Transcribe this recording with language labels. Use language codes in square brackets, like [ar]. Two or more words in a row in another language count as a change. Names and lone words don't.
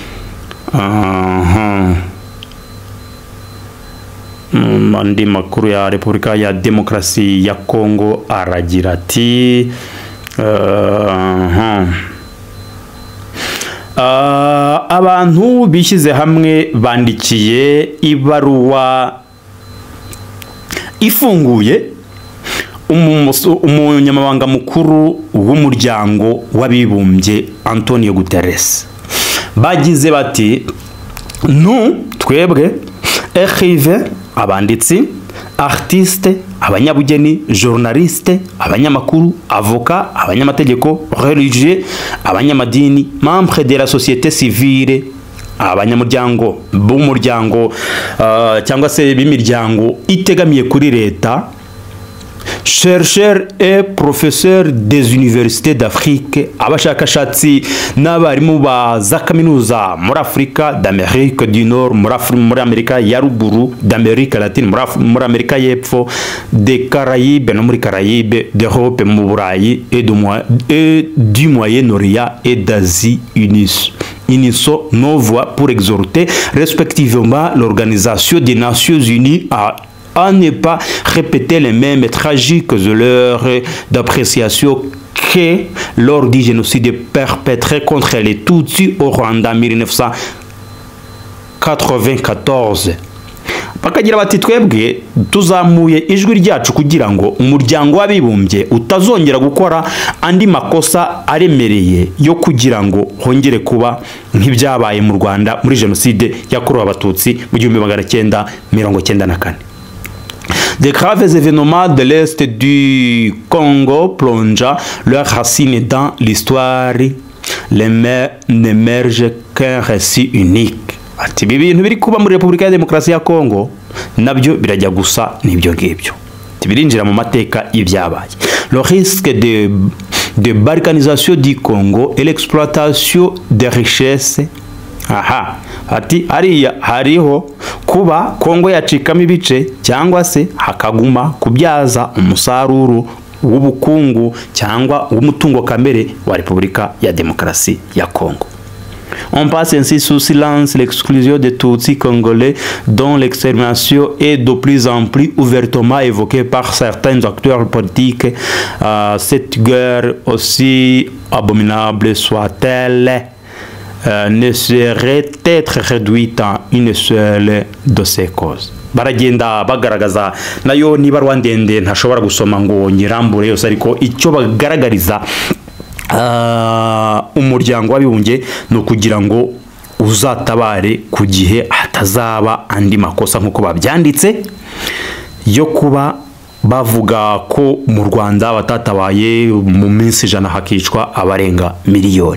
[rw] Andi makuru ya Repubulika ya Demokarasi ya Kongo aragira ati abantu bishyize hamwe bandikiye ibaruwa ifunguye umunyamabanga mukuru w'umuryango w'abibumbye Antonio Guterres. Bagize bati twebwe écrivain, abanditsi, artiste, abanyabugeni, journaliste, abanyamakuru, avocat, abanyamategeko, religieux, abanyamadini, [fr] membre de la société civile, [rw] abanyamuryango b'umuryango cyangwa se b'imiryango itegamiye kuri leta, [fr] chercheurs et professeurs des universités d'Afrique, [rw] abashakashatsi n'abarimu ba za kaminuza muri Afrika [fr] d'Amérique du Nord, [rw] muri Amerika ya ruguru, [fr] d'Amérique latine, [rw] muri Amerika y'epfo, [fr] des Caraïbes no muri Caraïbes, d'Europe [rw] mu Burayi [fr] et du Moyen-Orient et d'Asie unissons nos voix pour exhorter respectivement l'Organisation des Nations Unies à ne pas répéter les mêmes tragiques erreurs d'appréciation que lors du génocide perpétré contre les Tutsis au Rwanda en 1994. [rw] Bakagira bati twebwe tuzamuye ijwi ryacu kugira ngo umuryango w'abibumbye utazongera gukora andi makosa aremereye yo kugira ngo hongere kuba nk'ibyabaye mu Rwanda muri jenoside yakorewe abatutsi mu 1994. [fr] Des graves événements de l'Est du Congo plongent leurs racines dans l'histoire. Les mers n'émergent qu'un récit unique. [rw] Ati ibintu biri kuba muri Repubulika ya Demokarasi ya Kongo nabyo birajya gusa n'ibyo ngibyo. Birinjira mu mateka y'ibyabaye. [fr] Le risque de balkanisation du Congo et l'exploitation des richesses. [rw] Ati hariho kuba Kongo yacikamo ibice cyangwa se hakaguma kubyaza umusaruro w'ubukungu cyangwa w'umutungo kamere wa Repubulika ya Demokarasi ya Kongo. [fr] On passe ainsi sous silence l'exclusion des Tutsis congolais dont l'extermination est de plus en plus ouvertement évoquée par certains acteurs politiques. Cette guerre, aussi abominable soit-elle, ne serait être réduite en une seule de ces causes. [rw] Baragenda bagaragaza nayo niba rwandende ntashobora gusoma ngo nyirambure yose, ariko icyo bagaragariza umuryango w'abibumbye no kugira ngo uzatabare ku gihe hatazaba andi makosa nkuko babyanditse yo kuba bavuga ko mu Rwanda batatabaye mu minsi 100 hakicwa abarenga miliyoni.